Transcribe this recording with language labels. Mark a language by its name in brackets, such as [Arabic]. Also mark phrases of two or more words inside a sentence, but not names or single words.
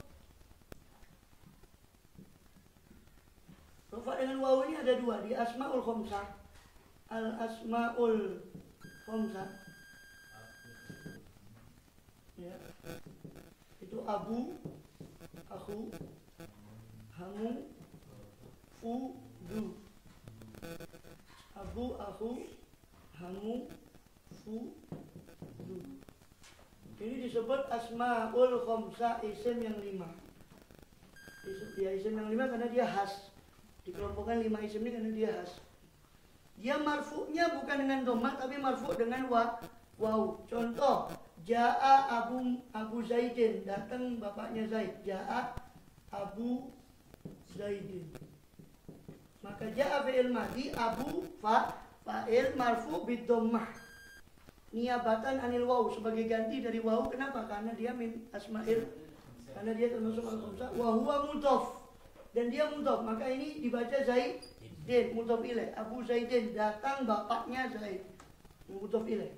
[Indonesian] Rofa dengan waw ini ada dua di [Arabic] الأسماء الخمسة. الأسماء الخمسة. [Indonesian] Ya. Itu [Arabic] أبو، أخو, حمو، فو، ذو. أبو، أخو، حمو، فو، ذو. [Indonesian] Ini disebut [Arabic] الأسماء الخمسة, [Indonesian] isim yang 5. Isim yang 5 karena dia khas. Dikelompokkan 5 isim ini karena dia khas. Dia marfu'nya bukan dengan dhammah tapi marfu' dengan waw. Contoh, [Arabic] جاء أبو زيدٍ, [Indonesian] datang bapaknya Zaid. [Arabic] جاء أبو زيدٍ. Maka جاء فعل ماضٍ، أبو فاعل مرفوع بالضمة. نيابةً عن الواو, [Indonesian] sebagai ganti dari waw. Kenapa? Karena dia [Arabic] من الأسماء, [Indonesian] karena dia termasuk al-khamsah. [Arabic] وهو مضاف, [Indonesian] dan dia mudhaf, maka ini dibaca Zaidin, [Arabic] مضاف إليه. أبو زيدٍ, [Indonesian] datang bapaknya Zaid, [Arabic] مضاف إليه.